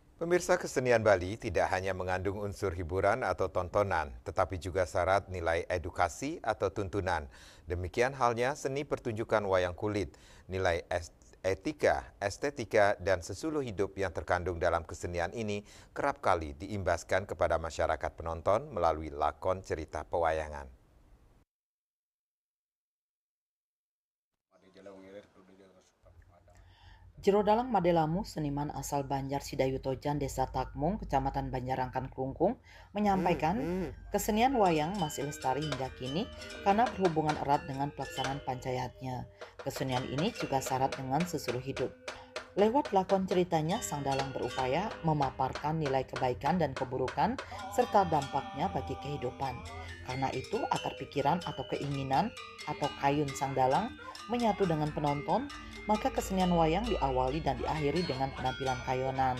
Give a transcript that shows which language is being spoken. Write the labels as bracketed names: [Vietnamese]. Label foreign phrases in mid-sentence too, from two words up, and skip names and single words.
[Indonesian] Pemirsa, kesenian Bali tidak hanya mengandung unsur hiburan atau tontonan, tetapi juga syarat nilai edukasi atau tuntunan. Demikian halnya seni pertunjukan wayang kulit, nilai etika, estetika, dan sesuluh hidup yang terkandung dalam kesenian ini kerap kali diimbaskan kepada masyarakat penonton melalui lakon cerita pewayangan. Jero Dalang Madelamu, seniman asal Banjar Sidayutojan, Desa Takmung, Kecamatan Banjarangkan Kelungkung, menyampaikan kesenian wayang masih lestari hingga kini karena berhubungan erat dengan pelaksanaan pancayatnya. Kesenian ini juga syarat dengan seluruh hidup. Lewat lakon ceritanya, Sang Dalang berupaya memaparkan nilai kebaikan dan keburukan serta dampaknya bagi kehidupan. Karena itu, akar pikiran atau keinginan atau kayun Sang Dalang menyatu dengan penonton, maka kesenian wayang diawali dan diakhiri dengan penampilan kayonan.